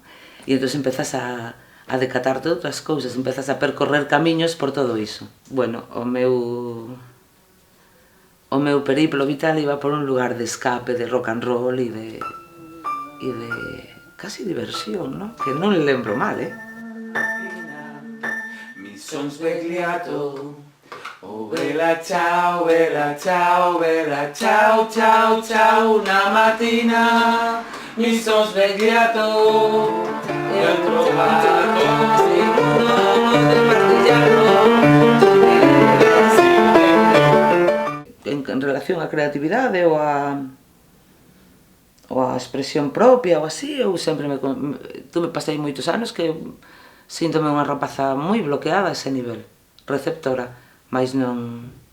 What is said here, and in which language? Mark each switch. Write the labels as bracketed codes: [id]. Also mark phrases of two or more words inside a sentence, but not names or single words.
[gl] E entón empezas a decatar de outras cousas, empezas a percorrer camiños por todo iso. Bueno, o meu periplo vital iba por un lugar de escape, de [en] rock and roll [gl] e de casi diversión, non? Que non lembro mal, [it] Mi son svegliato, oh bella ciao, ciao, ciao, ciao, una mattina mi son svegliato e ho trovato [gl] en relación á creatividade ou a expresión propia ou así, eu sempre pasei moitos anos que síntome unha rapaza moi bloqueada a ese nivel, receptora, mas non.